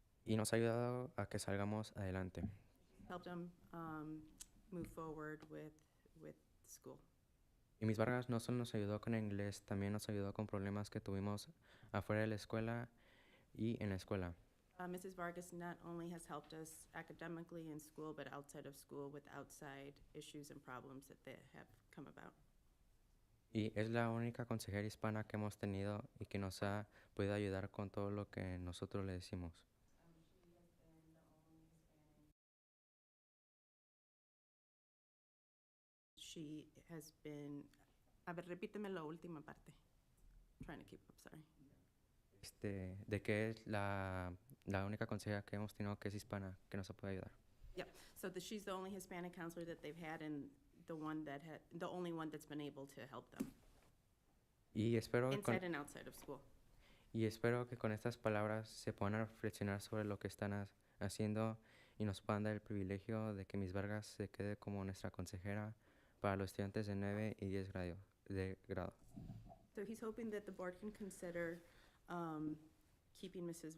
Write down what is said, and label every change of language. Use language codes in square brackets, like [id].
[es] y nos ha ayudado a que salgamos adelante. [en] Helped them move forward with school. [es] Y mis Vargas no solo nos ayudó con inglés, también nos ayudó con problemas que tuvimos afuera de la escuela y en la escuela. [en] Mrs. Vargas not only has helped us academically in school, but outside of school with outside issues and problems that they have come about. [es] Y es la única consejera hispana que hemos tenido y que nos ha podido ayudar con todo lo que nosotros le decimos. [en] She has been, [es] a ver, repíteme la última parte. [en] Trying to keep up, sorry. [es] De que es la única consejera que hemos tenido que es hispana, que nos puede ayudar. [en] So she's the only Hispanic counselor that they've had and the only one that's been able to help them [es] Y espero, [en] inside and outside of school. [es] y espero que con estas palabras se puedan reflexionar sobre lo que están haciendo y nos puedan dar el privilegio de que Miss Vargas se quede como nuestra consejera para los estudiantes de 9 y 10 grado. [en] So he's hoping that the board can consider keeping Mrs.